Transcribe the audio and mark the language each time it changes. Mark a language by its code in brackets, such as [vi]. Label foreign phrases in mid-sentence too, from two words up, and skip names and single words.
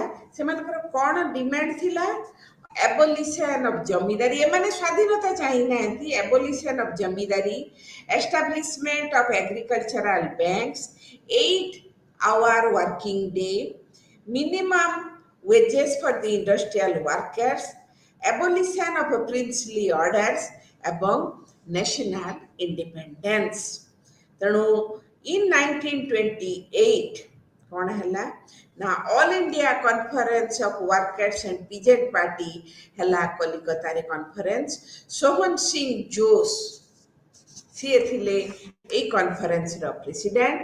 [or] ସେମାନଙ୍କର କ'ଣ ଡିମାଣ୍ଡ ଥିଲା? [en] abolition of ଜମିଦାରୀ। [or] ଏମାନେ ସ୍ୱାଧୀନତା ଚାହିଁନାହାନ୍ତି। [en] abolition of ଜମିଦାରୀ, establishment of agricultural banks, 8-hour working day, minimum wages for the industrial workers, abolition of princely orders ଏବଂ national independence। [or] ତେଣୁ in 1928 କ'ଣ ହେଲା ନା ଅଲ୍ ଇଣ୍ଡିଆ କନଫରେନ୍ସ ଅଫ୍ ୱାର୍କର୍ସ ଆଣ୍ଡ ପିଜେଣ୍ଟ ପାର୍ଟି ହେଲା କଲିକତାରେ କନଫରେନ୍ସ। ସୋହନ ସିଂ ଜୋଶ ସିଏ ଥିଲେ ଏଇ କନଫରେନ୍ସର ପ୍ରେସିଡେଣ୍ଟ।